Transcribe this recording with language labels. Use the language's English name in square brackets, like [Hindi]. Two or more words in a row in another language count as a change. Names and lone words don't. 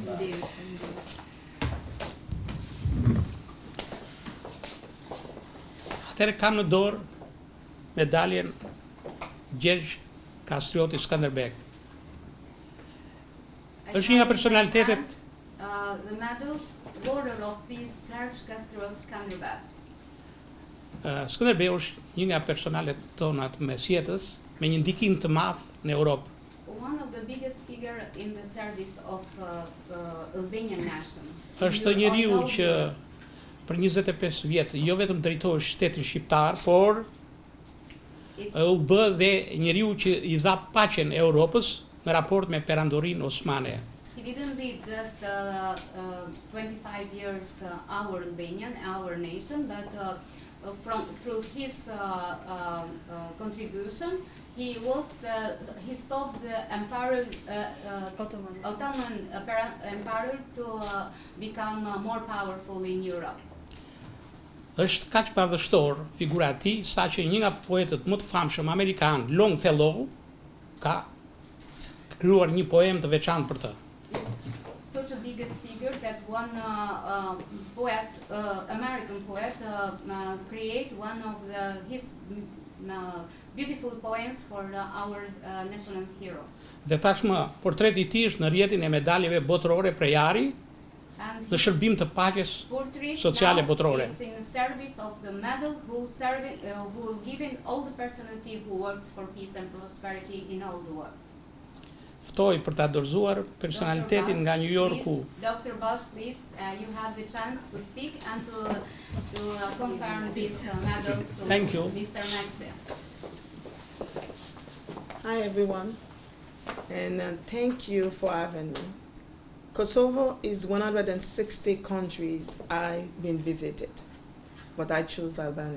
[Albanian] Atëherë kam në dorë medaljen Gjergj Kastrioti Skanderbeg. Është një nga personalitetet [English] The medal Order of Peace George Kastrioti Skanderbeg. [Albanian] Skanderbeu është një nga personalet tona të mesjetës me një ndikim të madh në Europë. [English] One of the biggest figure in the service of Albanian nations. [Albanian] Është njeriu që për 25 vjet jo vetëm drejtoi shtetin shqiptar, por u bë dhe njeriu që I dha paqen Europës në raport me perandorinë osmane. [English] He didn't lead just 25 years our Albanian, our nation, but through his contribution, he stopped the empire, Ottoman Empire to become more powerful in Europe. [Albanian] Është kaq madhështor figura e tij, saqë një nga poetët më të famshëm amerikan, Longfellow, ka krijuar një poem të veçantë për të. [English] It's such a biggest figure that one poet, American poet, create one of his beautiful poems for our national hero. [Albanian] Dhe tashmë portreti I tij është në rrjetin e medaljeve botërore Prejari [English] And [Albanian] në shërbim të paqes [English] portrait [Albanian] sociale [English] now [Albanian] botërore. [English] is in the service of the medal who giving all the personality who works for peace and prosperity in all the world. [Albanian] Ftoj për ta dorëzuar personalitetin nga New Yorku. [English] Dr. Boss, please, you have the chance to speak and to confirm this medal to Thank you. Mr. Maxe. Hi everyone, and thank you for having me. Kosovo is 160 countries I've been visited, but I chose Albania.